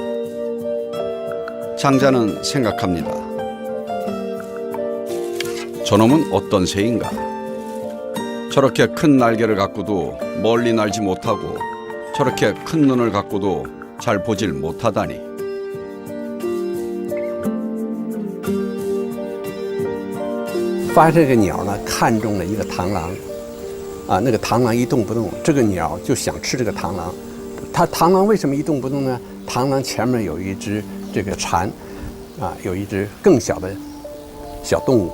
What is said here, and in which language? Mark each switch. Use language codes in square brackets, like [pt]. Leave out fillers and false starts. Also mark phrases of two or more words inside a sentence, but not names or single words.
[ko] 장자는 생각합니다. 저놈은 어떤 새인가? 저렇게 큰 날개를 갖고도 멀리 날지 못하고 저렇게 큰 눈을 갖고도 잘 보질 못하다니. [zh] 发现这个鸟呢，看中了一个螳螂，啊，那个螳螂一动不动，这个鸟就想吃这个螳螂。它螳螂为什么一动不动呢？螳螂前面有一只这个蝉，啊，有一只更小的小动物。